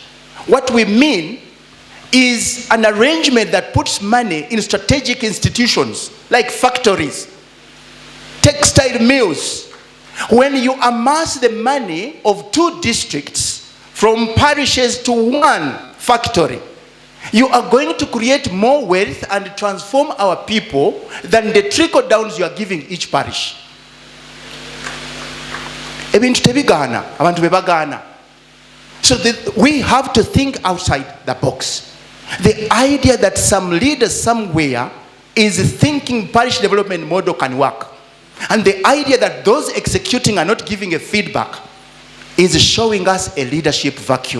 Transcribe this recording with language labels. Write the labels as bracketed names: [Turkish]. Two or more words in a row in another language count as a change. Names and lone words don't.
[English] What we mean is an arrangement that puts money in strategic institutions like factories, textile mills. When you amass the money of 2 districts from parishes to 1 factory, you are going to create more wealth and transform our people than the trickle downs you are giving each parish. [Ganda] Ebintu tebigana, abantu bebagana. [English] So we have to think outside the box. The idea that some leader somewhere is thinking parish development model can work, and the idea that those executing are not giving a feedback is showing us a leadership vacuum.